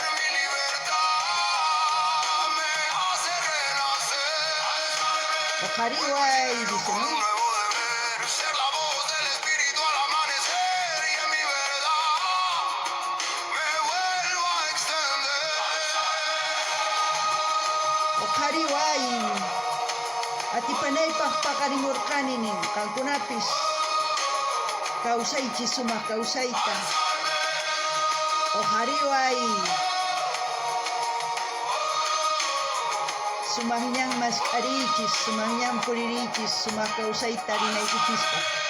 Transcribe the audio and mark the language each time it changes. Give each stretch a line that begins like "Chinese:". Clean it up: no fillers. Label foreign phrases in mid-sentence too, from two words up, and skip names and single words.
Spanish: Mi libertad me hace renacer.
Quechua: Ojariway, dice,
Spanish: Con un nuevo deber, ser la voz del espíritu al amanecer. Y en mi verdad me vuelvo a extender.
Quechua: Ojariway. Atipanaypaq paqarimurqanini, qankunapis kawsaychis sumaq kawsayta. Ojariway. Sumaqñan maskharichis, sumaqñan puririchis, sumaq kawsayta rinaykichispa.